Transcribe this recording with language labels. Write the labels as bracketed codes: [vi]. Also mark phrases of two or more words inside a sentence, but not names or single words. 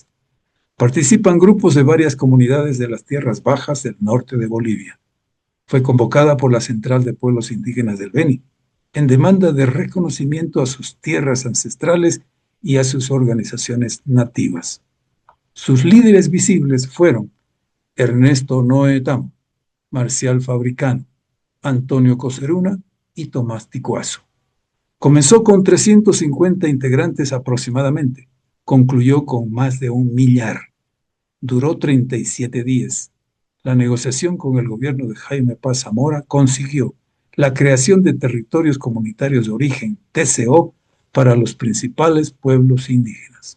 [es] Participan grupos de varias comunidades de las tierras bajas del norte de Bolivia. Fue convocada por la Central de Pueblos Indígenas del Beni, en demanda de reconocimiento a sus tierras ancestrales y a sus organizaciones nativas. Sus líderes visibles fueron Ernesto Noetamo, Marcial Fabricano, Antonio Coseruna y Tomás Ticuazo. Comenzó con 350 integrantes aproximadamente, concluyó con más de 1 millar. Duró 37 días. La negociación con el gobierno de Jaime Paz Zamora consiguió la creación de territorios comunitarios de origen, TCO, para los principales pueblos indígenas.